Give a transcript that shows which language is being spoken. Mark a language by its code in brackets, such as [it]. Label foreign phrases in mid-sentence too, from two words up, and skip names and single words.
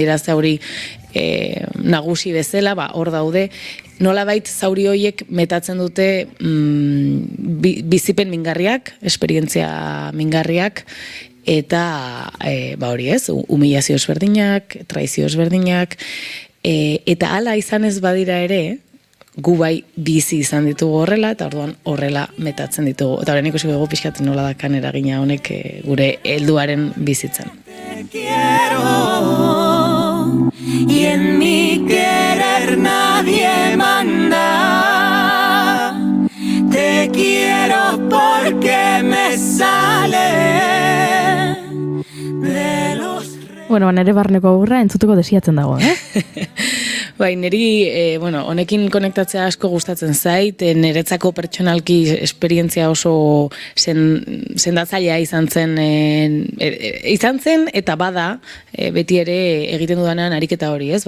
[eu] dira zauri nagusi bezala, hor daude, nolabait zauri hoiek metatzen dute bizipen mingarriak, esperientzia mingarriak, eta hori ez, humilazio ezberdinak, traizio ezberdinak, eta hala izan ez badira ere, gu bai bizi izan ditugu horrela, eta orduan horrela metatzen ditugu. Eta horren ikusi dugu pixkatzen nola dakan eragina honek gure helduaren bizitzan. [es] Y en mi querer nadie manda. Te quiero porque me sale de los... [eu] Bueno, nere barneko aurra entzutuko desiatzen dago, Bai, niri, honekin konektatzea asko gustatzen zait, niretzako pertsonalki esperientzia oso sendatzailea izan zen eta bada, beti ere egiten dudanean ariketa hori, ez?